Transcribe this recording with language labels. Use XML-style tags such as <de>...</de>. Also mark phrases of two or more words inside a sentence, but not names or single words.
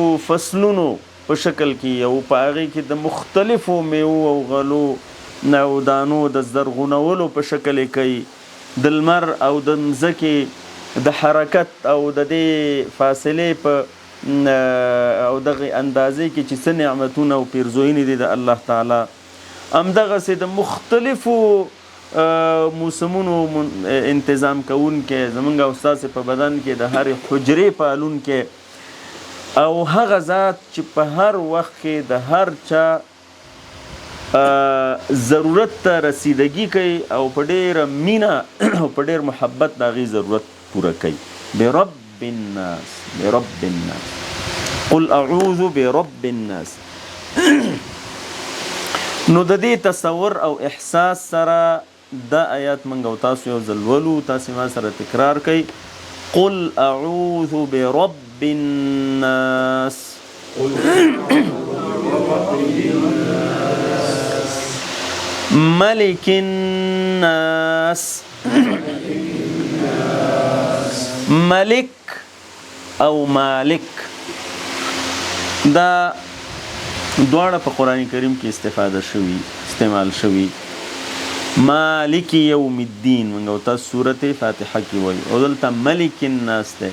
<ps>فصلونو په شکل کې او په هغې کې د مختلفو میوو او غلو او دانو د زرغونولو په شکل یې کوي، د لمر او د مځکې د حرکت او د دې فاصلې په او دغه اندازې کې چې څه نعمتونه او پیرزوینې دي د الله تعالی، همدغسې د مختلفو موسمونو انتظام کوونکی، زمونږ او ستاسې په بدن کې د هرې حجرې پالونکی، او هغه ذات چې په هر وخت کې د هر چا ضرورت ته رسیدګي کوي او په ډېره مینه او په ډېر محبت د هغې ضرورت پوره کوي.</ps> <ar>برب الناس، برب الناس، قل اعوذ برب الناس.</ar> <ps>نو د دې تصور او احساس سره دا آیات موږ او تاسو یو ځل ولو، تاسې ما سره تکرار کوئ.</ps> <ar>قل اعوذ برب الناس، ملك الناس.</ar> <ps>ملک او مالک دا دواړه په قرآن کریم کې استعمال شوي.</ps> <ar>مالک یوم الدین</ar> <ps>موږ او تاسو سورت فاتحه کې وایو، او دلته</ps> <ar>ملک الناس</ar> <ps>دی.</ps>